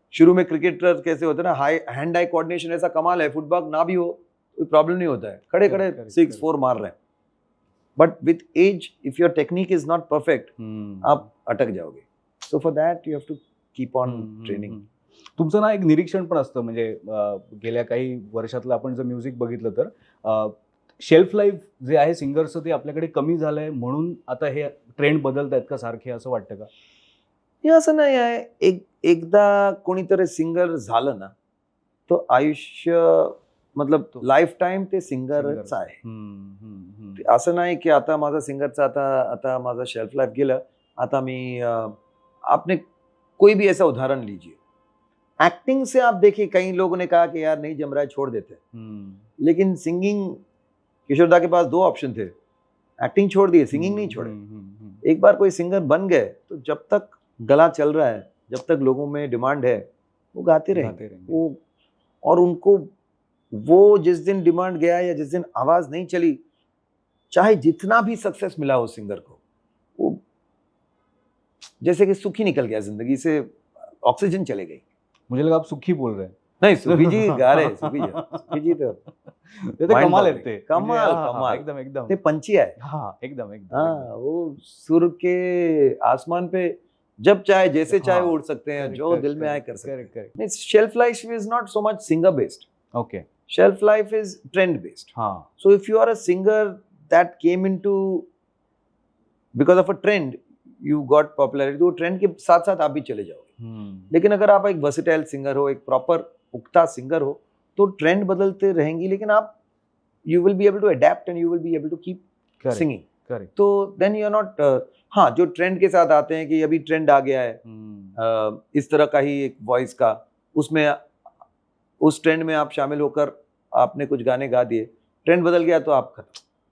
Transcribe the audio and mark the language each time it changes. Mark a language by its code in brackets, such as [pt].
[hi] शुरू में क्रिकेटर कैसे होते हैं ना, हाई हैंड आई कोऑर्डिनेशन ऐसा कमाल है, फुटबॉल ना भी हो कोई प्रॉब्लम नहीं होता है, खड़े खड़े [en] Correct, [hi] 6-4 मार रहे हैं. [en] but with age if your technique is not perfect, [hi] आप अटक जाओगे. [en] So for that you have to keep on training. [mr] तुमचं ना एक निरीक्षण पण असतं, म्हणजे गेल्या काही वर्षातलं आपण जर म्युझिक बघितलं तर शेल्फ लाईफ जे आहे सिंगर्सचं ते आपल्याकडे कमी झालंय, म्हणून आता हे ट्रेंड बदलत आहेत का सारखे, असं वाटतं का? हे असं नाही आहे. एकदा कोणीतरी सिंगर झालं ना, तो आयुष्य मतलब लाईफ टाइम ते सिंगरच आहे. ते असं नाही की आता माझा सिंगरचा आता माझा शेल्फ लाईफ गेलं, आता मी [hi] आपने कोई भी ऐसा उदाहरण लीजिए. एक्टिंग से आप देखिए, कई लोगों ने कहा कि यार नहीं जम रहा है, छोड़ देते हैं. लेकिन सिंगिंग, किशोरदा के पास 2 ऑप्शन थे, एक्टिंग छोड़ दिए, सिंगिंग नहीं छोड़े. एक बार कोई सिंगर बन गए तो जब तक गला चल रहा है, जब तक लोगों में डिमांड है, वो गाते रहेंगे. वो और उनको वो जिस दिन डिमांड गया या जिस दिन आवाज नहीं चली, चाहे जितना भी सक्सेस मिला हो सिंगर को, वो जैसे कि सुखी निकल गया जिंदगी से, ऑक्सीजन चले गई. मुझे लगा आप सुखी बोल रहे हैं. नहीं, सुखी जी गा रहे, सुखी जी तो [mr] ते तर कमाल आहेत ते. कमाल, म्हणजे, हा, कमाल. एकदम एकदम. ते पंछी आहे. [hi] हाँ, एकदम एकदम. हाँ, वो सुर के आसमान पे जब चाहे जैसे चाहे हाँ, वो उड़ सकते हैं, [en] correct, [hi] जो [en] correct, [hi] दिल में आए [en] correct, [hi] कर सकते हैं. [en] correct, correct. नहीं, shelf life is not so much singer based. Okay. Shelf life is trend based. [hi] हाँ. [en] So if you are a singer that came into because of a trend, you got popularity, [hi] तो trend के साथ साथ आप भी चले जाओगे. लेकिन अगर आप एक वर्सेटाइल सिंगर हो, एक प्रॉपर उगता सिंगर हो, तो ट्रेंड बदलते रहेंगी, लेकिन आप [en] You will be able to adapt and you will be able to keep singing. Correct. तो then you are not. [hi] हाँ, जो ट्रेंड के साथ आते हैं कि अभी ट्रेंड आ गया है इस तरह का ही एक वॉइस का, उसमें उस ट्रेंड में आप शामिल होकर आपने कुछ गाने गा दिए, ट्रेंड बदल गया तो आप खत्म.